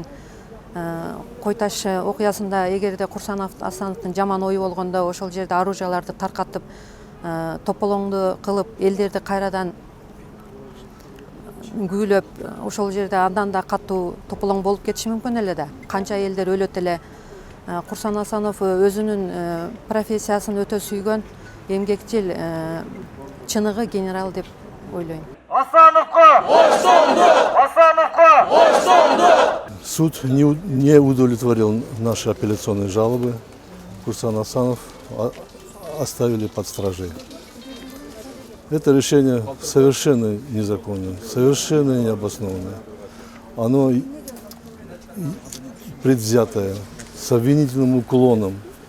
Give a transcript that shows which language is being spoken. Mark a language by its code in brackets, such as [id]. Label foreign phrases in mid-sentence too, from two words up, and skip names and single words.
[ky] Кой Таш окуясында эгерде Курсан Асановдун жаман ою болгондо ошол жерде оружияларды таркатып, тополоңду кылып, элдерди кайрадан күйлөп, ошол жерде андан да катуу тополоң болуп кетиши мүмкүн эле да. Канча элдер өлөт эле. Курсан Асанов өзүнүн профессиясын өтө сүйгөн, эмгекчил, чыныгы генерал деп ойлойм. Асановка! Асановка! [ru] Суд не удовлетворил наши апелляционные жалобы. Курсан Асанов оставили под стражей. Это решение совершенно незаконное, совершенно необоснованное. Оно предвзятое, с обвинительным уклоном.